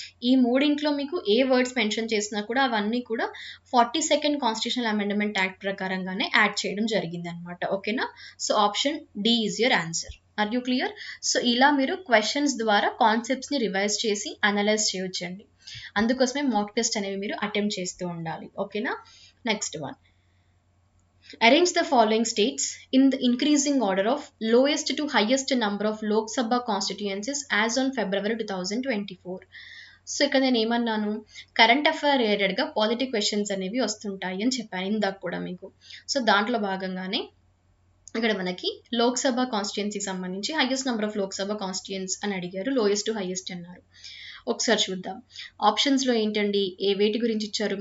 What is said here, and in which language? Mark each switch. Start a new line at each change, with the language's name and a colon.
Telugu: ఈ 3 మీకు ఏ words mention చేసినా కూడా అవన్నీ కూడా 42nd కాన్స్టిట్యూషనల్ అమెండ్మెంట్ యాక్ట్ ప్రకారంగానే యాడ్ చేయడం జరిగింది అనమాట.
English: ఓకేనా, so option D is your answer. Are you clear?
Telugu: So ఇలా మీరు క్వశ్చన్స్ ద్వారా కాన్సెప్ట్స్ని రివైజ్ చేసి అనలైజ్ చేయొచ్చండి. అందుకోసమే మాక్ టెస్ట్ అనేవి మీరు అటెంప్ట్ చేస్తూ ఉండాలి. ఓకేనా, next one.
English: Arrange the following states in the increasing order of lowest to highest number of Lok Sabha constituencies as on February 2024.
Telugu: So ఇక్కడ నేను ఏమన్నాను, కరెంట్ అఫైర్ రిలేటెడ్గా పాలిటీ క్వశ్చన్స్ అనేవి వస్తుంటాయి అని చెప్పాను ఇందాక కూడా మీకు. సో దాంట్లో భాగంగానే ఇక్కడ మనకి లోక్సభ కాన్స్టిట్యుయెన్సీకి సంబంధించి హైయెస్ట్ నెంబర్ ఆఫ్ లోక్సభ కాన్స్టిట్యుయెన్స్ అని అడిగారు, లోయెస్ట్ టు హైయెస్ట్ అన్నారు. ఒకసారి చూద్దాం. ఆప్షన్స్‌లో ఏంటండి? వేటి గురించి ఇచ్చారు?